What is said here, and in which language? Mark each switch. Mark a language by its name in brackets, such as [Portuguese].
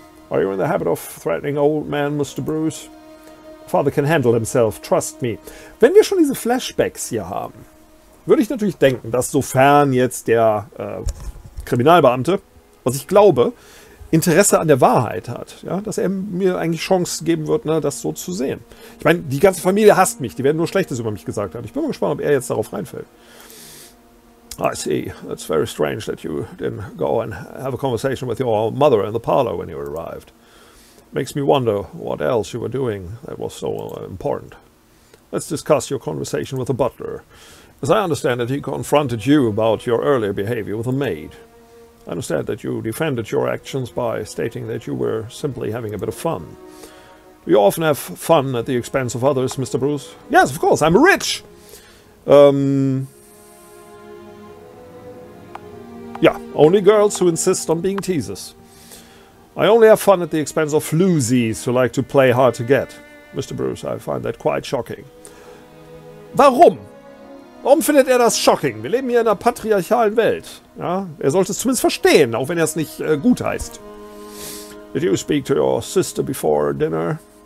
[English] Are you in the habit of threatening old men, Mr. Bruce? Father can handle himself, trust me. [German] Wenn wir schon diese Flashbacks hier haben, würde ich natürlich denken, dass sofern jetzt der Kriminalbeamte, was ich glaube, Interesse an der Wahrheit hat, ja, dass er mir eigentlich Chance geben wird, ne, das so zu sehen. Ich meine, die ganze Familie hasst mich, die werden nur Schlechtes über mich gesagt haben. Ich bin mal gespannt, ob er jetzt darauf reinfällt. [English] I see. It's very strange that you didn't go and have a conversation with your mother in the parlor when you arrived. Makes me wonder what else you were doing that was so important. Let's discuss your conversation with the butler. As I understand it, he confronted you about your earlier behavior with the maid. I understand that you defended your actions by stating that you were simply having a bit of fun. Do you often have fun at the expense of others, Mr. Bruce? Yes, of course, I'm rich! Yeah, only girls who insist on being teasers. I only have fun at the expense of floozies who like to play hard to get. Mr. Bruce, I find that quite shocking. [German] Warum? Warum findet er das shocking? Wir leben hier in einer patriarchalen Welt. Ja, er sollte es zumindest verstehen, auch wenn er es nicht gut heißt. [English] Did you speak to your sister before dinner?